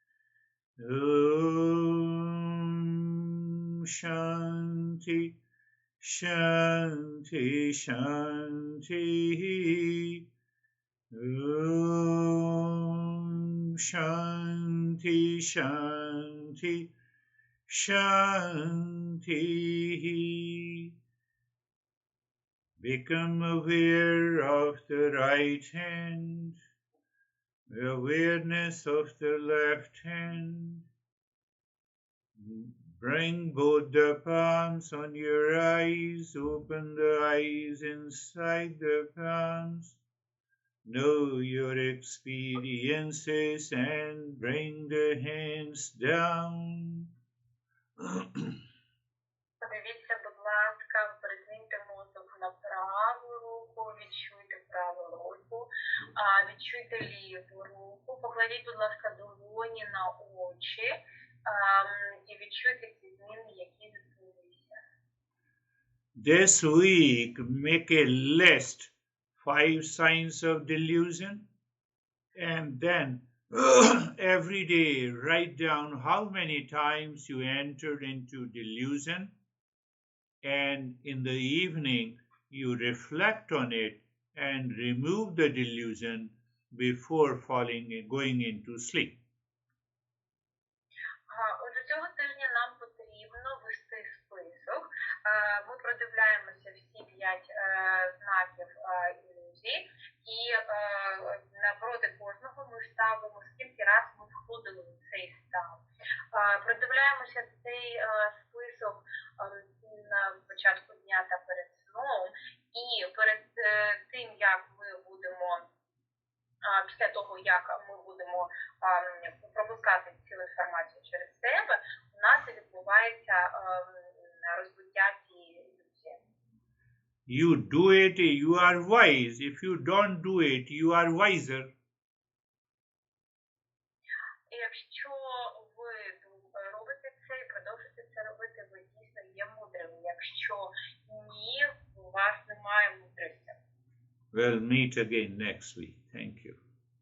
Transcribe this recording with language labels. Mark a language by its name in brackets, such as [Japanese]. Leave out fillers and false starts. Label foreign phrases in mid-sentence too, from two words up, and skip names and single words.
[Sanskrit] Om Shanti, Shanti, Shanti. Om Shanti, Shanti, Shanti. [English] Become aware of the right hand, the awareness of the left hand. Bring both the palms on your eyes, open the eyes inside the palms. Know your experiences and bring the hands down. [Ukrainian] Подивіться, будь ласка, перекиньте мозок на праву руку, відчуйте праву руку, відчуйте ліву руку, покладіть, будь ласка, долоні на очі і відчуйте ці зміни, які відбулися. [English] This week, make a list, 5 signs of delusion, and then every day write down how many times you entered into delusion, and in the evening you reflect on it and remove the delusion before going into sleep. [Ukrainian] Отже, цього тижня нам потрібно вести список. Ми продивляємося всі 5 знаків ілюзії, і напроти кожного ми ставимо, скільки раз ми входили в цей стан. Продивляємося цей список на початку дня та перед сном, і перед тим, як ми будемо після того, як ми будемо пропускати цю інформацію через себе, у нас відбувається розбиття цієї ілюзії. [English] You do it, you are wise. If you don't do it, you are wiser. [Ukrainian] Якщо ви робите це і продовжуєте це робити, ви дійсно є мудрими. Якщо ні, у вас немає мудрості. [English] We'll meet again next week. Thank you.